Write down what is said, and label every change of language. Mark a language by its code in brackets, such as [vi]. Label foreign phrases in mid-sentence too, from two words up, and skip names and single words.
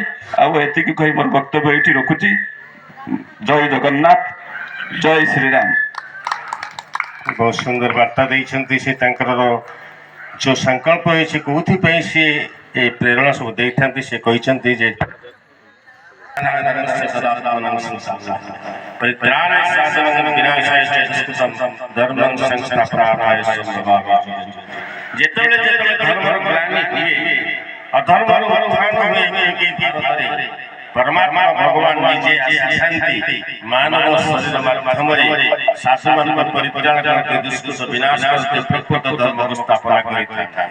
[or] ଆଉ ଏତିକି କହି ମୋର ବକ୍ତବ୍ୟ ଏଇଠି ରଖୁଛି। ଜୟ ଜଗନ୍ନାଥ, ଜୟ ଶ୍ରୀରାମ। ବହୁତ ସୁନ୍ଦର ବାର୍ତ୍ତା ଦେଇଛନ୍ତି। ସେ ତାଙ୍କର ଯେଉଁ ସଂକଳ୍ପ ହେଇଛି, କେଉଁଥିପାଇଁ ସିଏ ଏ ପ୍ରେରଣା ସବୁ ଦେଇଥାନ୍ତି, ସେ କହିଛନ୍ତି ଯେ [sa] परित्राणाय साधनं विनाशाय च दुष्कृतं धर्मं संस्थापनार्थाय संभवामि। [or] ଯେତେବେଳେ ଧର୍ମର ଗ୍ଲାନି ହୁଏ ଅଧର୍ମର ଉତ୍ଥାନ ହୁଏ କି ଭାରତରେ ପରମାତ୍ମା ଭଗବାନ ନିଜେ ଆସିଥାନ୍ତି ମାନବ ଶରୀର ମାଧ୍ୟମରେ ଶାସନମାନଙ୍କ ପରିତ୍ରାଣ କରନ୍ତି ଦୁଷ୍କୃତ ବିନାଶ କରନ୍ତି ପ୍ରକୃତ ଧର୍ମର ସ୍ଥାପନା କରିଥାନ୍ତି।